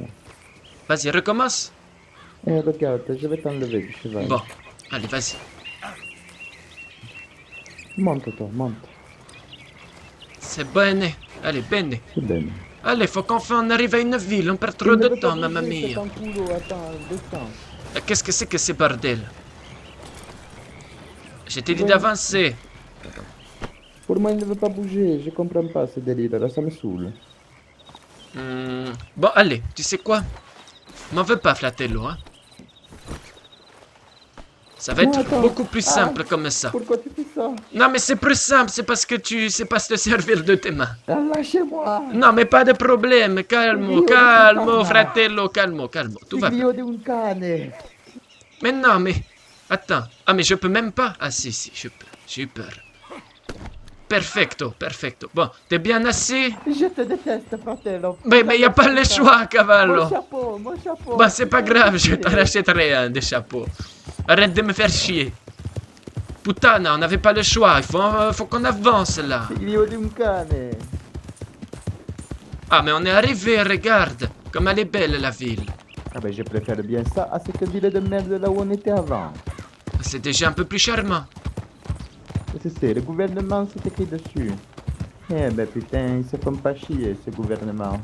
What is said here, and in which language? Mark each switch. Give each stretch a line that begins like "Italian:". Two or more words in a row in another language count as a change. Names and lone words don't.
French: Vas-y, recommence. Eh, regarde, je vais t'enlever du cheval. Bon, allez, vas-y. Monte toi, monte. C'est bene. Allez, bene. C'est bien. Allez, faut qu'enfin on arrive à une ville, on perd trop de temps,
Italian: mamma mia.
French: Attends, descends. Qu'est-ce que c'est que ces bordel? Je t'ai dit d'avancer. Pour moi, il ne veut pas bouger, je comprends pas ce délire, là, ça me saoule. Bon, allez, tu sais quoi? M'en veux pas, Flatello, hein? Ça va Non, être attends. beaucoup plus simple comme ça. Pourquoi tu fais ça? Non, mais c'est plus simple, c'est parce que tu sais pas te servir de tes mains. Ah, lâchez-moi! Non, mais pas de problème,
Italian: calmo, fratello, calmo.
French: Tout va bien.
Italian: Figlio di un cane!
French: Mais non, mais... Attends. Ah, mais je peux même pas? Ah, si, je peux. J'ai eu peur. Perfecto. Bon, t'es bien assis? Je te déteste, fratello! Mais y a pas le choix, cavallo. Mon chapeau! Bah, c'est pas grave, je t'en rachèterai un des chapeaux. Arrête de me faire chier. Puttana, on n'avait pas le choix, faut qu'on avance là.
Italian: Figlio di un cane!
French: Ah, mais on est arrivé, regarde. Comme elle est belle, la ville. Ah ben, je préfère bien ça à cette ville de merde là où on était avant. C'est déjà un peu plus charmant. C'est le gouvernement, c'est écrit dessus. Eh ben putain, ils se font pas chier, ce gouvernement.